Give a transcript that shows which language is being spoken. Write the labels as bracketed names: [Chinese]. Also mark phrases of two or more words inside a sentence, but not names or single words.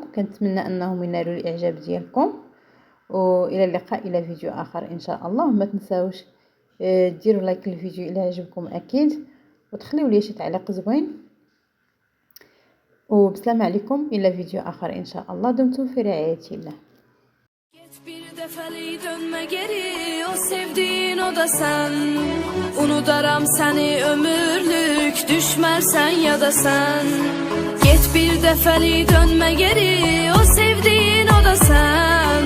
[Arabic] كنتمنى انهم ينالوا الاعجاب ديالكم، والى اللقاء الى فيديو اخر ان شاء الله. ما تنساوش ديروا لايك للفيديو الى عجبكم اكيد، وتخليوا لي شي تعليق زوين. وبسلام عليكم الى فيديو اخر ان شاء الله. دمتم في رعاية الله. [Azerbaijani] Bir defeli dönme geri, o sevdiğin o da sen. Unudaram seni ömürlük, düşmersen ya da sen. Git bir defeli dönme geri, o sevdiğin o da sen.